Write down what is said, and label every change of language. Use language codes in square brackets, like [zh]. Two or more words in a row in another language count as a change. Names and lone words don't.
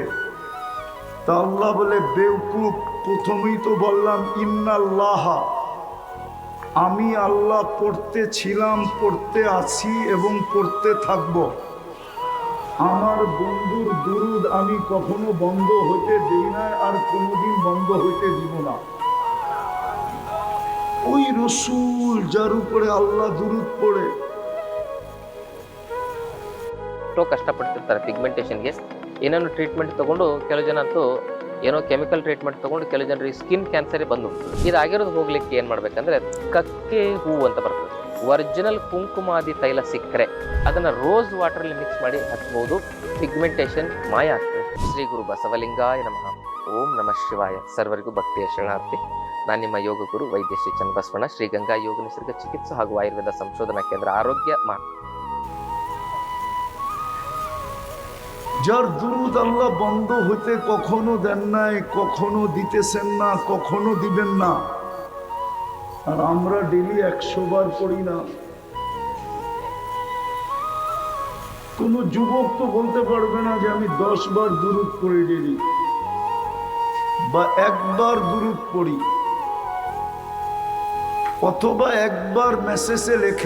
[bn] তা আল্লাহ বলে বেওকুফ, প্রথমেই তো বললাম ইন্নাল্লাহা, আমি আল্লাহ পড়তে ছিলাম, পড়তে আছি এবং পড়তে থাকব। আমার বন্ধুর দুরূদ আমি কখনো বন্ধ হইতে দিই না, আর কোনোদিন বন্ধ হইতে দিব না। ওই রসুল যার উপরে আল্লাহ দুরূদ পড়ে, [kn] ಕಷ್ಟಪಡ್ತಿರ್ತಾರೆ ಪಿಗ್ಮೆಂಟೇಷನ್ಗೆ. ಏನೇನೋ ಟ್ರೀಟ್ಮೆಂಟ್ ತಗೊಂಡು ಕೆಲವು ಜನ ಅಂತೂ ಏನೋ [en] chemical treatment [kn] ತಗೊಂಡು ಕೆಲವು ಜನರಿಗೆ [en] skin cancer [kn] ಬಂದು ಇದಾಗಿರೋದು ಹೋಗ್ಲಿಕ್ಕೆ ಏನು ಮಾಡ್ಬೇಕಂದ್ರೆ ಕಕ್ಕೆ ಹೂವು ಅಂತ ಬರ್ತದೆ, ಒರಿಜಿನಲ್ ಕುಂಕುಮಾದಿ ತೈಲ ಸಿಕ್ಕರೆ ಅದನ್ನ ರೋಸ್ ವಾಟರಲ್ಲಿ ಮಿಕ್ಸ್ ಮಾಡಿ ಹಚ್ಬಹುದು, ಪಿಗ್ಮೆಂಟೇಷನ್ ಮಾಯ ಆಗ್ತದೆ. ಶ್ರೀ ಗುರು ಬಸವಲಿಂಗಾಯ ನಮಃ. ಓಂ ನಮಃ ಶಿವಾಯ. ಸರ್ವರಿಗೂ ಭಕ್ತಿಯ ಶರಣಾರ್ಥಿ. ನಾನು ನಿಮ್ಮ ಯೋಗ ಗುರು ವೈದ್ಯ ಶ್ರೀ ಚನ್ನಬಸವಣ್ಣ, ಶ್ರೀ ಗಂಗಾ ಯೋಗ ನಿಸರ್ಗ ಚಿಕಿತ್ಸಾ ಹಾಗೂ ಆಯುರ್ವೇದ ಸಂಶೋಧನಾ ಕೇಂದ್ರ ಆರೋಗ್ಯ [bn] যার দুরুদ আল্লাহ বন্ধ হইতে কখনো দেন নাই, কখনো দিতেছেন না, কখনো দিবেন না। আর আমরা ডেলি 100 বার পড়ি না। কোন যুবক তো বলতে পারবে না যে আমি 10 বার দুরুদ পড়ি ডেলি, বা একবার দুরুদ পড়ি, অথবা একবার মেসেজে লেখে।